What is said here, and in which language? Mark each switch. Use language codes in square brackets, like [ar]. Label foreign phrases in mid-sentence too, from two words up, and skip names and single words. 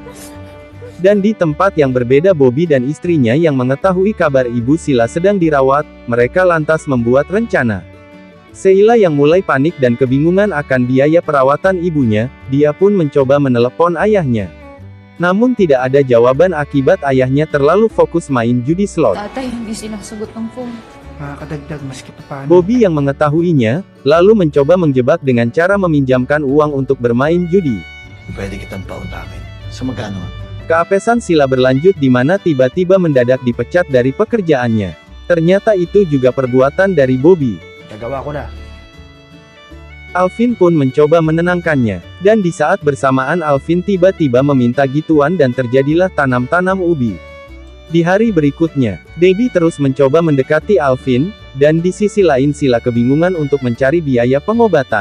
[id] Dan di tempat yang berbeda Bobby dan istrinya yang mengetahui kabar ibu Sheila sedang dirawat, mereka lantas membuat rencana. Sheila yang mulai panik dan kebingungan akan biaya perawatan ibunya, dia pun mencoba menelepon ayahnya. Namun tidak ada jawaban akibat ayahnya terlalu fokus main judi slot. [tl] Tatay, hindi sinasagot ng phone. Makakadagdag maski pa paano. [id] Bobby yang mengetahuinya, lalu mencoba menjebak dengan cara meminjamkan uang untuk bermain judi. [tl] Pwede kitang pautangin. So magkano? [id] Keapesan Sheila berlanjut di mana tiba-tiba mendadak dipecat dari pekerjaannya. Ternyata itu juga perbuatan dari Bobby. [tl] Nagawa ko na. [id] Alvin pun mencoba menenangkannya. Dan di saat bersamaan Alvin tiba-tiba meminta gituan dan terjadilah tanam-tanam ubi. Di hari berikutnya, Debbie terus mencoba mendekati Alvin, dan di sisi lain Sheila kebingungan untuk mencari biaya pengobatan.